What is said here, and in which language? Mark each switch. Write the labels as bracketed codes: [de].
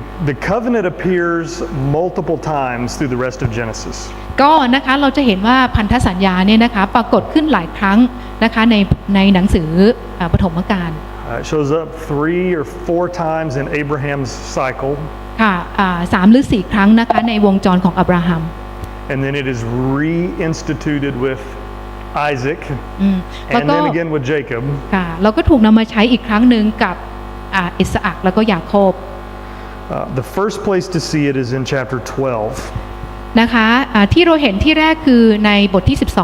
[en] The covenant appears multiple times through the rest of Genesis. [th] ก็นะคะเราจะเห็นว่าพันธสัญญาเนี่ยนะคะปรากฏขึ้นหลายครั้งนะคะในหนังสือปฐมกาล [en] It shows up 3 or 4 times in Abraham's cycle. [th] ค่ะ3 หรือ 4 ครั้งนะคะในวงจรของอับราฮัม [en] And then it is reinstituted with Isaac, and then again with Jacob. [th] ค่ะแล้วก็ถูกนำมาใช้อีกครั้งหนึ่งกับอิสอัคแล้วก็ยาโคบ [en] The first place to see it is in chapter 12. [th] นะคะที่เราเห็นที่แรกคือในบทที่